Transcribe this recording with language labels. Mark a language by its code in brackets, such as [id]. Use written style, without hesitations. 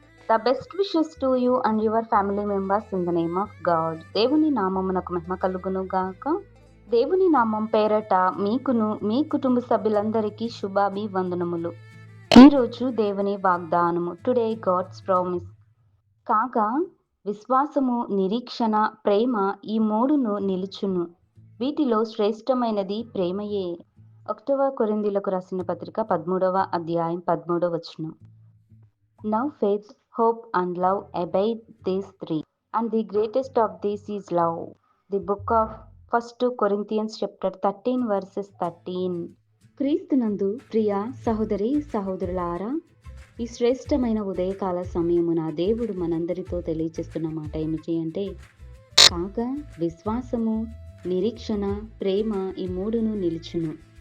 [en] The best wishes to you and your family members in the name of God. [te] దేవుని నామమునకు మహిమ కలుగును గాక. దేవుని నామం పేరట మీకును మీ కుటుంబ సభ్యులందరికీ శుభాభివందనములు. ఈరోజు దేవుని వాగ్దానము. [en] Today God's promise. [te] కాగా విశ్వాసము, నిరీక్షణ, ప్రేమ ఈ మూడును నిలుచును. వీటిలో శ్రేష్టమైనది ప్రేమయే. 1 కొరింథీయులకు రాసిన పత్రిక 13వ అధ్యాయం 13వ వచనం. [en] Now faith, hope and love abide these three, and the greatest of these is love. The book of 1 Corinthians chapter 13 verses 13. [te] క్రీస్తునందు ప్రియ సహోదరి సహోదరులారా, ఈ శ్రేష్టమైన ఉదయకాల సమయమున దేవుడు మనందరితో తెలియచేస్తున్న మాట ఏమిటి అంటే, కాగా విశ్వాసము, నిరీక్షణ, ప్రేమ ఈ మూడును నిలుచును.